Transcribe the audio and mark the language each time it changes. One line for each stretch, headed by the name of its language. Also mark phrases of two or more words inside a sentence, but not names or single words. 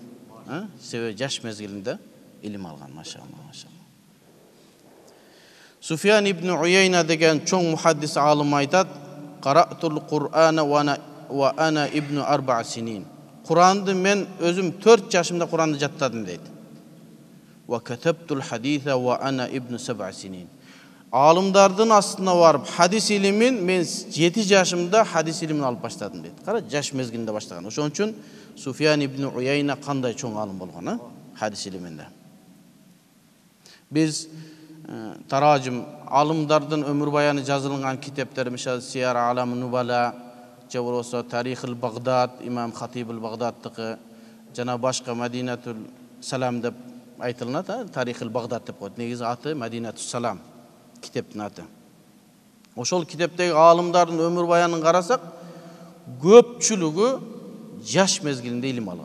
Kyrgyz: Себеби жаш мезгилинде илим алган, машалла, машалла.
Arabic: Суфиян ибн Уяйна
Kyrgyz: деген чоң мухаддис алым айтат:
Arabic: "قرأت القرآن وأنا ابن 4 سنين."
Kyrgyz: Куранды мен өзүм 4 жашымда Куранды жаттадым дейт.
Arabic: "وكتبت الحديث وأنا ابن 7 سنين."
Kyrgyz: Алымдардын астына барып хадис илимин мен 7 жашымда хадис илимин алып баштадым дейт. Кара, жаш мезгилинде баштаган. Ошон үчүн Суфиян ибн Уяйна кандай чоң алым болгон, хадис илиминде. Biz tarajim alımlardan ömür bayanı жазылган kitaplar, misal Siyar Alam Nubala, же болбосо Тарихил Багдад, Имам Хатибул Багдадтыкы, жана башка Мадинатул Салам деп айтылат, Тарихил Багдад деп коет. Негизи аты Мадинатул Салам китептин аты. Ошол китептеги алымдардын ömür баянын карасак, көпчүлүгү жаш мезгилинде илим алган.